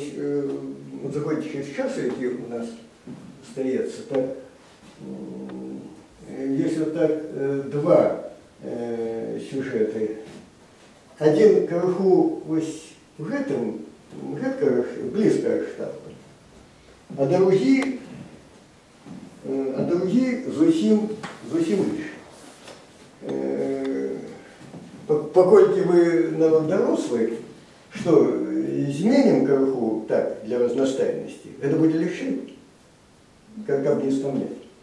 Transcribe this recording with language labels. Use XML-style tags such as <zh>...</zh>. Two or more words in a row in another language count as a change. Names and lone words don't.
<uk>заходячи з часу, який у нас стається, так, є так два сюжети.</uk> <be>Один крыху ось в гэтым,</be> <ru>близко к штабу,</ru> <be>а другі зусім іншы. Паколькі вы народ дарослы, што зменім крыху так для разнастайнасці, гэта будзе лягчэй, каб не стамляць.</be>